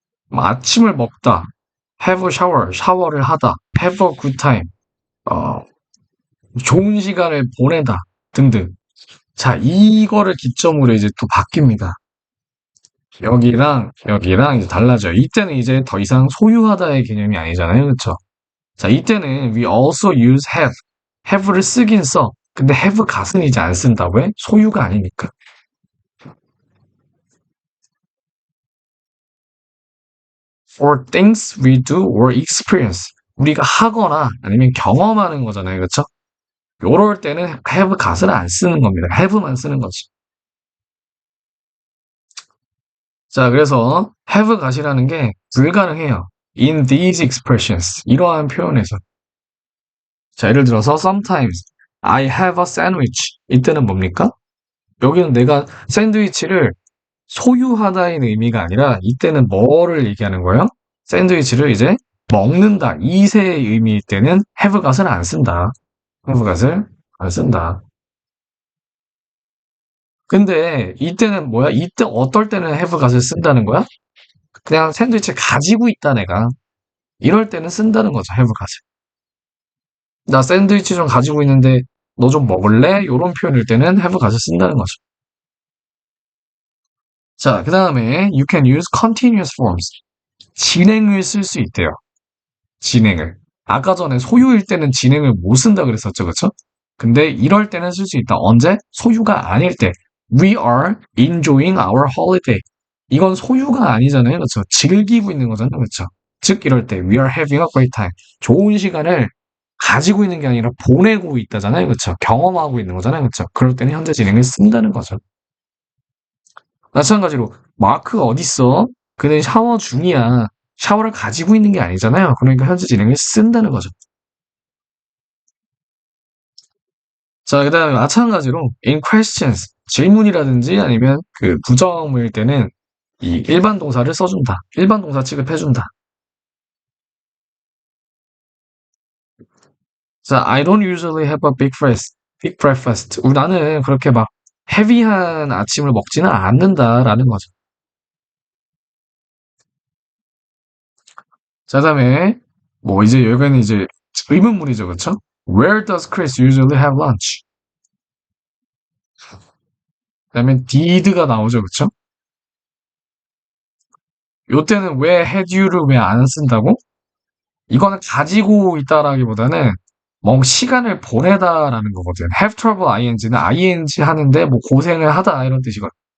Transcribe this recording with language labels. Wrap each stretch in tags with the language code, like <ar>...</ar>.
<ko>뭐 아침을 먹다,</ko> <en>have a shower,</en> <ko>샤워를 하다,</ko> <en>have a good time,</en> <ko>어, 좋은 시간을 보내다 등등. 자, 이거를 기점으로 이제 또 바뀝니다. 여기랑 이제 달라져요. 이때는 이제 더 이상 소유하다의 개념이 아니잖아요. 그쵸? 자, 이때는</ko> <en>we also use have.</en> <ko>have를 쓰긴 써. 근데 have gat은 이제 안 쓴다. 왜? 소유가 아니니까.</ko> <en>for things we do or experience.</en> <ko>우리가 하거나 아니면 경험하는 거잖아요. 그쵸? 요럴 때는 have gat을 안 쓰는 겁니다. have만 쓰는 거지. 자, 그래서 have got이라는 게 불가능해요.</ko> <en>in these expressions.</en> <ko>이러한 표현에서. 자, 예를 들어서</ko> <en>sometimes I have a sandwich.</en> <ko>이때는 뭡니까? 여기는 내가 샌드위치를 소유하다의 의미가 아니라 이때는 뭐를 얘기하는 거예요? 샌드위치를 이제 먹는다. 이세의 의미일 때는 have got을 안 쓴다. have got을 안 쓴다. 근데 이때는 뭐야? 이때 어떨 때는 have got을 쓴다는 거야? 그냥 샌드위치를 가지고 있다 내가. 이럴 때는 쓴다는 거죠. have got을. 나 샌드위치 좀 가지고 있는데 너 좀 먹을래? 이런 표현일 때는 have got을 쓴다는 거죠. 자, 그 다음에</ko> <en>you can use continuous forms.</en> <ko>진행을 쓸 수 있대요. 진행을. 아까 전에 소유일 때는 진행을 못 쓴다 그랬었죠. 그쵸? 근데 이럴 때는 쓸 수 있다. 언제? 소유가 아닐 때.</ko> <en>We are enjoying our holiday.</en> <ko>이건 소유가 아니잖아요. 그쵸? 즐기고 있는 거잖아요. 그쵸? 즉, 이럴 때</ko> <en>we are having a great time.</en> <ko>좋은 시간을 가지고 있는 게 아니라 보내고 있다잖아요. 그쵸? 경험하고 있는 거잖아요. 그쵸? 그럴 때는 현재 진행을 쓴다는 거죠. 마찬가지로 마크가 어딨어? 그는 샤워 중이야. 샤워를 가지고 있는 게 아니잖아요. 그러니까 현재 진행을 쓴다는 거죠. 자, 그다음에 마찬가지로</ko> <en>in questions</en> <ko>질문이라든지 아니면 그 부정일 때는 이 일반 동사를 써준다. 일반 동사 취급해준다.</ko> <en>자, I don't usually have a big breakfast. big breakfast.</en> <ko>나는 그렇게 막 헤비한 아침을 먹지는 않는다라는 거죠. 자, 그다음에 뭐 이제 여기는 이제 의문문이죠, 그렇죠?</ko> <en>Where does Chris usually have lunch?</en> <ko>그다음에 did가 나오죠, 그렇죠? 요때는 왜 had you를 왜 안 쓴다고? 이거는 가지고 있다라기보다는 뭔 시간을 보내다라는 거거든. have trouble ing는 ing 하는데 뭐 고생을 하다 이런 뜻이거든.</ko>